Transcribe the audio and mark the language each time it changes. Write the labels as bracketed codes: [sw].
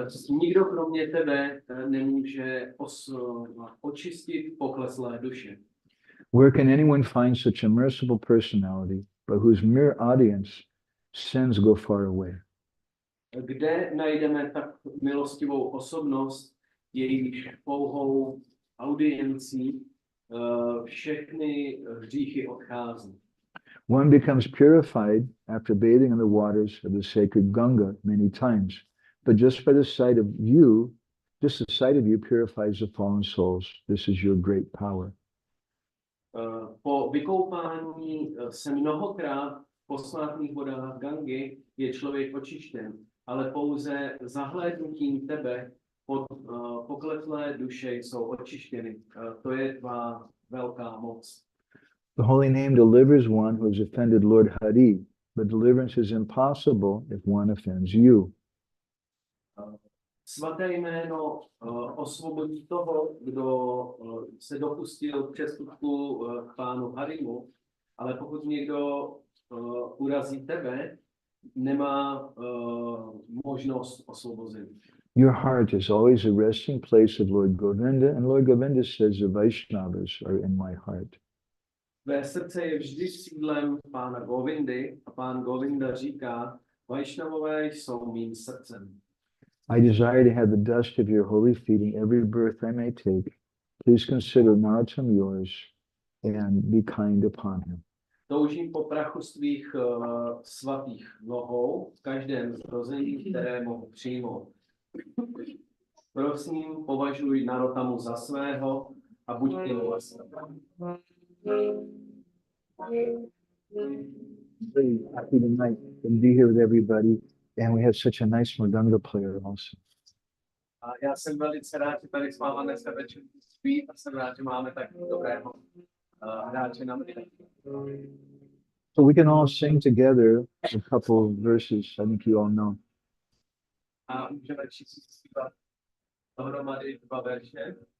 [cs] Nikdo kromě tebe nemůže očistit pokleslé duše. [en] Where can anyone find such a merciful personality, but whose mere audience sins go far away? [cs] Kde najdeme tak milostivou osobnost, jejíž pouhou audiencí všechny hříchy odchází? [en] One becomes purified after bathing in the waters of the sacred Ganga many times, but just the sight of you purifies the fallen souls. This is your great power. [cs] Po vykoupání se mnohokrát v posvátných vodách Gangy je člověk očištěn, ale pouze zahlédnutím tebe pokletlé duše jsou očištěny. To je tvá velká moc. [en] The holy name delivers one who has offended Lord Hari, but deliverance is impossible if one offends you. [cs] Svaté jméno osvobodí toho, kdo se dopustil přestupku k pánu Harimu, ale pokud někdo urazí tebe, nemá možnost osvobození. [en] Your heart is always a resting place of Lord Govinda, and Lord Govinda says the Vaishnavas are in my heart. [cs] Tvé srdce je vždy sídlem pána Govindy a pán Govinda říká, Vaishnavové jsou mým srdcem. [en] I desire to have the dust of your holy feet in every birth I may take. Please consider Narottam yours and be kind upon him. [cs] Toužím po prachu svých svatých nohou v každém zrození, které mohu přijmout. Prosím, považuj Narottamu za svého a buď k němu laskavý. [en] Very happy tonight to be here with everybody. And we have such a nice Mridanga player also. [cs] Já jsem velice rád, že tady s váma dneska večer spí a jsem rád, že máme tak dobrého hráče na mrtvé. [en] So we can all sing together a couple verses. I think you all know. [cs] A můžeme všichni zpívat dohromady 2 verše.